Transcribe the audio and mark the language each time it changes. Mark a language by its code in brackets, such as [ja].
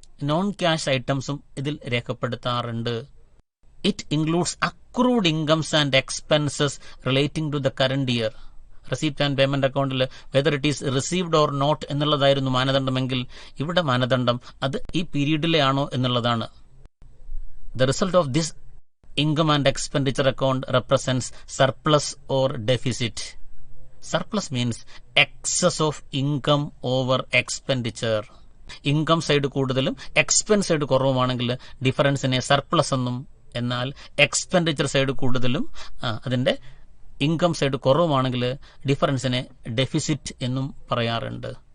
[ml] Non cash ഐറ്റംസും ഇതിൽ രേഖപ്പെടുത്താറുണ്ട്. [en] It includes accrued incomes and expenses relating to the current year. [ml] Receipt and payment അക്കൗണ്ടിൽ [en] whether it is received or not [ml] എന്നുള്ളതായിരുന്നു മാനദണ്ഡമെങ്കിൽ ഇവിടെ മാനദണ്ഡം അത് ഈ പീരീഡിലെ ആണോ എന്നുള്ളതാണ്. [en] The result of this income and expenditure account represents surplus or deficit. Surplus means excess of income over expenditure. [ml] Income side കൂടുതലും expense side കുറവുമാണെങ്കിൽ ഡിഫറൻസിനെ surplus എന്നും എന്നാൽ എക്സ്പെൻഡിച്ചർ സൈഡ് കൂടുതലും അതിന്റെ ഇൻകം സൈഡ് കുറവുമാണെങ്കിൽ ഡിഫറൻസിനെ ഡെഫിസിറ്റ് എന്നും പറയാറുണ്ട്.